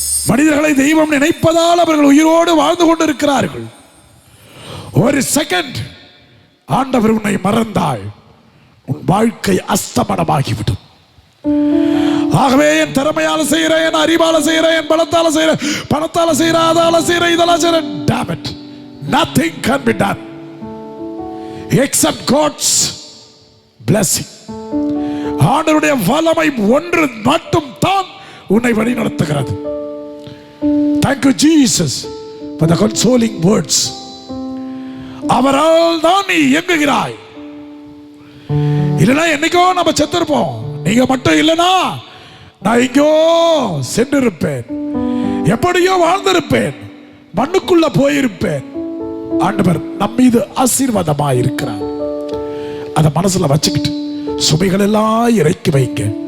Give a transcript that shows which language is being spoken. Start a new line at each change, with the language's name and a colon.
Tamil: மனிதர்களை தெய்வம் நினைப்பதால் அவர்கள் உயிரோடு வாழ்ந்து கொண்டிருக்கிறார்கள். ஒரு செகண்ட் ஆண்டவர் உன்னை மறந்தால் உன் வாழ்க்கை அஸ்தமனமாகிவிடும். ஆகவே என் திறமையால செய்கிறேன், என் அறிவால செய்கிறேன், என் பலத்தால செய்கிறேன், பணத்தால செய்கிறேன், அதால செய்கிறேன், இதெல்லாம் செய்கிறேன்.
English: Damn it. Nothing can be done except God's blessing.
Tamil: ஆண்டவருடைய வல்லமை ஒன்று மட்டும் தான் உன்னை வழி நடத்துகிறது.
English: Thank you Jesus for the consoling words.
Tamil: அவரால் தான் நீ இயங்குகிறாய். இல்லைன்னா என்னைக்கோ நம்ம செத்திருப்போம். நீங்க மட்டும் இல்லைனா நான் எங்கோ சென்றிருப்பேன், எப்படியோ வாழ்ந்திருப்பேன், மண்ணுக்குள்ள போயிருப்பேன். ஆண்டவர் நம் மீது ஆசீர்வாதமாய் இருக்கிறார். அதை மனசுல வச்சுக்கிட்டு சுமைகள் எல்லாம் இறக்கி வைங்க.